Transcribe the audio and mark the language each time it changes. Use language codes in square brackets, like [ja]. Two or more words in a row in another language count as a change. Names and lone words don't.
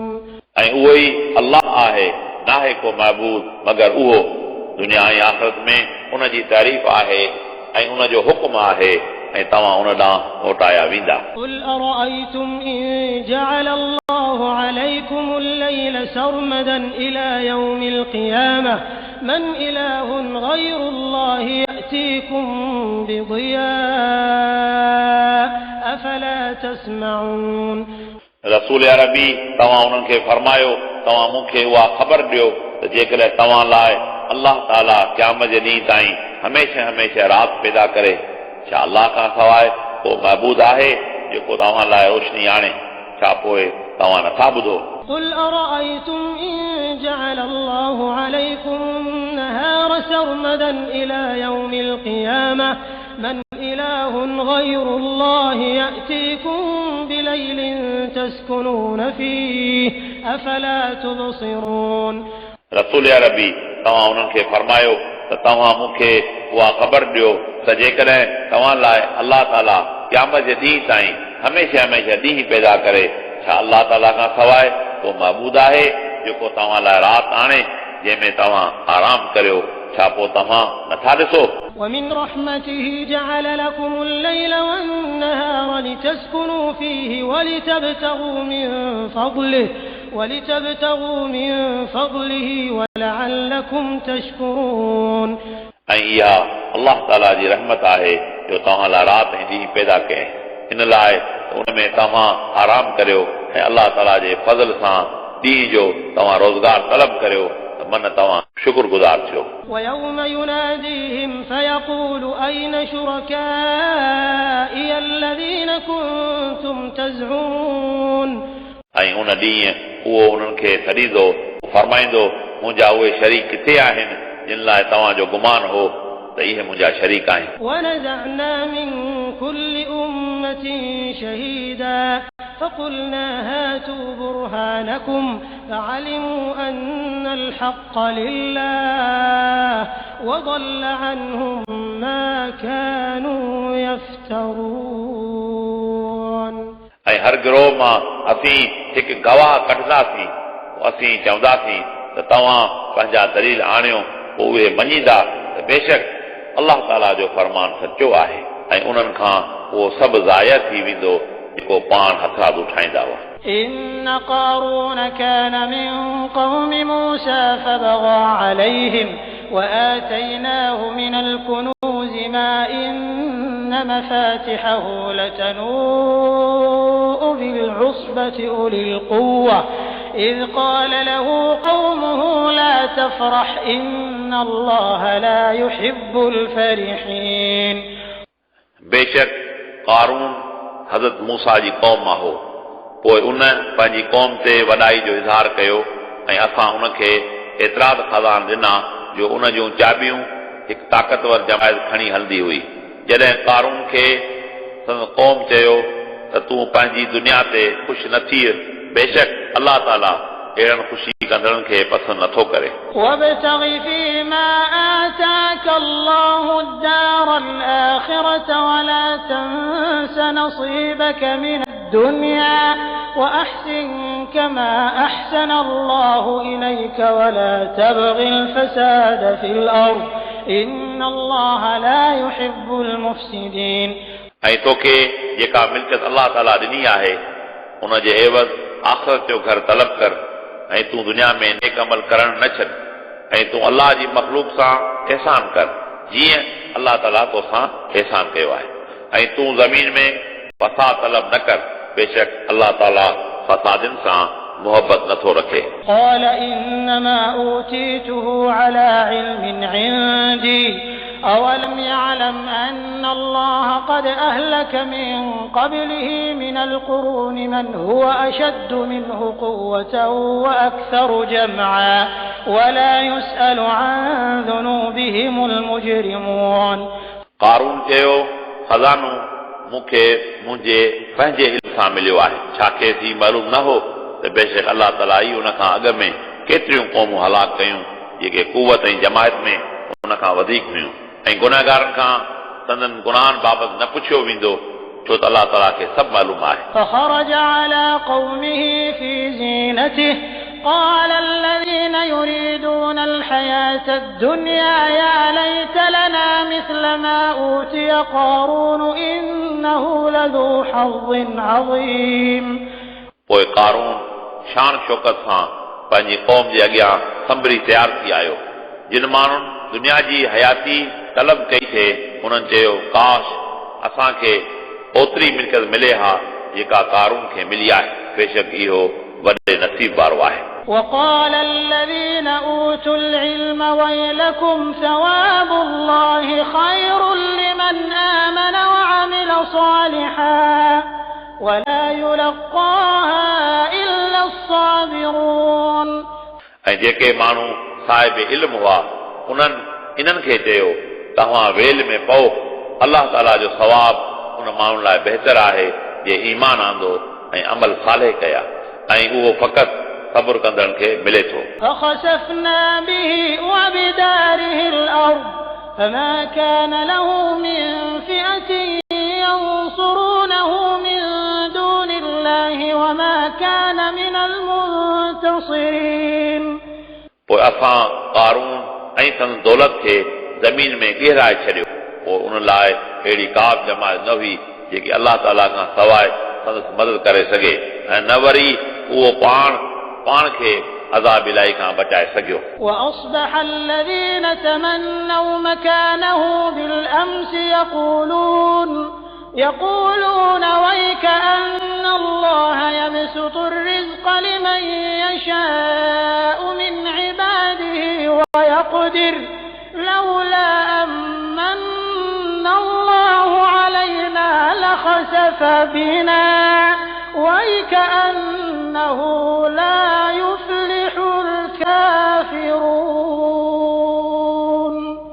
[sd] ऐं उहो ई अल्लाह आहे, नाहे को महबूद मगर उहो। दुनिया ऐं आख़िरत में उन जी तारीफ़ आहे ऐं उन जो हुक्म आहे ऐं तव्हां उन ॾांहुं मोटाया वेंदा। [ar] قل أرأيتم إن جعل الله عليكم الليل سرمدا إلى يوم القيامة من إله غير الله يأتيكم بضياء أفلا تسمعون [sd] रसूल अरबी तव्हां उन्हनि खे फरमायो, तव्हां मूंखे उहा ख़बर ॾियो त जेकॾहिं तव्हां लाइ अलाह ताला क़यामत जे ॾींहुं ताईं हमेशह हमेशह राति पैदा करे, छा अलाह खां सवाइ को महबूद आहे जेको तव्हां लाइ रोशनी आणे? छा पोइ तव्हां नथा ॿुधो? [ar] قل أرأيتم إن جعل الله عليكم النهار سرمدا إلى يوم القيامة من إله غير الله يأتيكم بليل تسكنون فيه أفلا تبصرون [sd] रसूल अरबी तव्हां उन्हनि खे फरमायो त तव्हां मूंखे उहा ख़बर ॾियो त जेकॾहिं तव्हां लाइ अलाह ताला क़यामत जे ॾींहुं ताईं हमेशह हमेशह ॾींहुं पैदा करे, छा अलाह ताला खां सवाइ को महबूद आहे जेको तव्हां लाइ राति आणे जंहिंमें तव्हां आराम करियो? छा पोइ तव्हां नथा ॾिसो? [ar] ومن رحمته جعل لكم الليل والنهار لتسكنوا فيه ولتبتغوا من فضله ولعلكم تشكرون [sd] ऐं इहा अलाह ताला जी रहमत आहे जो तव्हां लाइ राति ऐं ॾींहुं पैदा कयईं इन लाइ उन में तव्हां आराम करियो ऐं अलाह ताला जे फज़ल सां ॾींहं जो तव्हां रोज़गार तलब करियो त मन तव्हां शुक्रगुज़ार थियो. [ar] ويوم يناديهم فيقول أين شركائي الذين كنتم تزعمون. [sd] ऐं उन ॾींहुं उहो उन्हनि खे सॾींदो फरमाईंदो मुंहिंजा उहे शरीक किथे आहिनि जिन लाइ तव्हांजो गुमान हो त इहे मुंहिंजा शरीक आहिनि. [ar] ونزعنا من كل أمة شهيدا فقلنا هاتوا برهانكم فعلموا أن الحق لله وضل عنهم ما كانوا يفترون. [sd] ऐं हर गिरोह मां असीं हिकु गवाह कढंदासीं असीं चवंदासीं त तव्हां पंहिंजा दलील आणियो पोइ उहे मञींदा त बेशक अलाह ताला जो फरमान सचो आहे ऐं उन्हनि खां उहो सभु ज़ाया थी वेंदो जेको पाण हथराद उठाईंदा हुआ. [ar] إن قارون كان من قوم موسى فبغى عليهم وآتيناه من الكنوز ما إن مفاتحه لتنوء بالعصبة أولي القوة إذ قال له قومه لا تفرح إن الله لا يحب الفرحين. [sd] बेशक कारून हज़रत मूसा जी क़ौम मां हो पोइ उन पंहिंजी क़ौम ते वॾाई जो इज़हार कयो ऐं असां उनखे एतिराद खज़ान ॾिना जो उन जूं चाबियूं हिकु ताक़तवर जमायत खणी हलंदी हुई. जॾहिं कारून खे संदसि क़ौम चयो त तूं पंहिंजी दुनिया ते ख़ुशि न थी बेशक अलाह ताला अहिड़नि ख़ुशी कंदड़नि खे पसंदि नथो करे. [ar] وابتغ فيما آتاك الله الدار الآخرة ولا تنس نصيبك من الدنيا وأحسن كما أحسن الله إليك ولا تبغ الفساد في الأرض إن الله لا يحب المفسدين. [sd] ऐं तोखे जेका मिल्कियत अलाह ताला ॾिनी आहे उन जे एवज़ आख़िरत जो घर तलब कर ऐं तूं दुनिया में नेक अमल करण न छॾ ऐं तूं अलाह जी मख़लूक सां एहसान कर जीअं अलाह ताला तोसां एहसान कयो आहे ऐं तूं ज़मीन में फसाद तलब न कर बेशक अलाह ताला फसादनि सां मोहबत नथो रखे. [ar] قال إنما أوتيته على علم عندي أولم يعلم أن الله قد أهلك من قبله من القرون من هو أشد منه قوة وأكثر جمعا ولا يسأل عن ذنوبهم المجرمون. [sd] कारून चयो खज़ानो मूंखे मुंहिंजे पंहिंजे इल्म सां मिलियो आहे छा खेसि मालूम न हो त बेशक अलाह ताला ई उन खां अॻु में केतिरियूं क़ौमूं हलाक कयूं जेके कुवत ऐं जमायत में उन खां वधीक हुयूं ऐं गुनाहगारनि खां संदनि गुनाहनि बाबति न पुछियो वेंदो छो त अलाह ताला खे सभु मालूम आहे. [ar] فخرج على قومه في زينته قال الذين يريدون الحياة الدنيا يا ليت لنا مثل ما أوتي قارون إنه لذو حظ عظيم. [sd] पोइ कारून शान शौकत सां पंहिंजी क़ौम जे अॻियां संभरी तयारु थी आयो. जिन माण्हुनि दुनिया जी हयाती तलब कई थे उन्हनि चयो काश असांखे ओतिरी मिल्कियत मिले हा जेका कारून खे मिली आहे बेशक इहो वॾे नसीब वारो आहे. [ar] وقال الذين أوتوا العلم ويلكم ثواب الله خير لمن آمن وعمل صالحا ولا يلقاها إلا الصابرون. [sd] ऐं जेके माण्हू साहिब इल्म हुआ उन्हनि इन्हनि खे चयो तव्हां वेल में पओ अलाह ताला जो सवाब उन माण्हुनि लाइ बहितर आहे जे ईमान आंदो ऐं अमल सालेह कया ऐं उहो फ़क़ति सब्र कंदड़नि खे मिले थो. [ar] فخسفنا به وبداره الأرض فما كان له من فئة ينصرونه من دون الله وما كان من المنتصرين. [sd] पोइ असां कारून ऐं संदसि दौलत खे ज़मीन में ॻहिराए छॾियो पोइ उन लाइ अहिड़ी का बि जमायत न हुई जेकी अलाह ताला खां सवाइ संदसि मदद करे सघे ऐं न वरी उहो पाण खे अज़ाब इलाही खां बचाए सघियो. [ar] وأصبح الذين تمنوا مكانه بالأمس يقولون يقولون ويك أن الله يبسط الرزق لمن يشاء من عباده ويقدر لولا أمن الله علينا لخسف بنا ويكأنه لا يفلح الكافرون